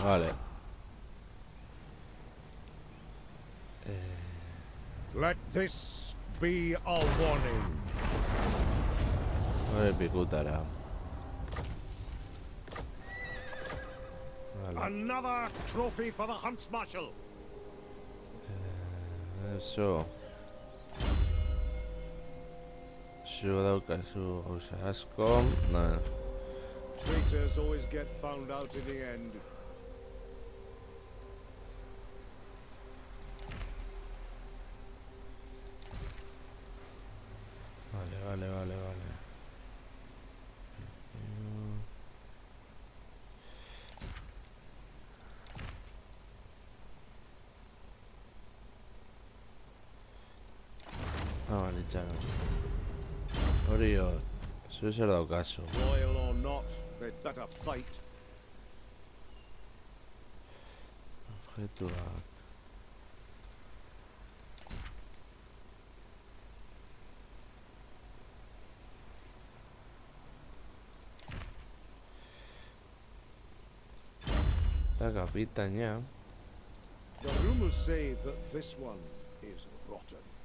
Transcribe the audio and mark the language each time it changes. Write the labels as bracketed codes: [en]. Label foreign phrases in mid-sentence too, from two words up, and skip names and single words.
[eu] vale. [en] Let this be a warning. [eu] Hori pikutara. Vale. [en] Another trophy for the Hunts Marshal. [eu] Eso. Zu daukazu gauza asko. No. [en] Traitors always get found out in the end. [eu] Vale. Vale, itxaron. Hori hor, zu zer daukazu. [en] Loyal or not, they'd better fight. [eu] Objektuak. Eta kapitaina. [en] The rumors say that this one is rotten.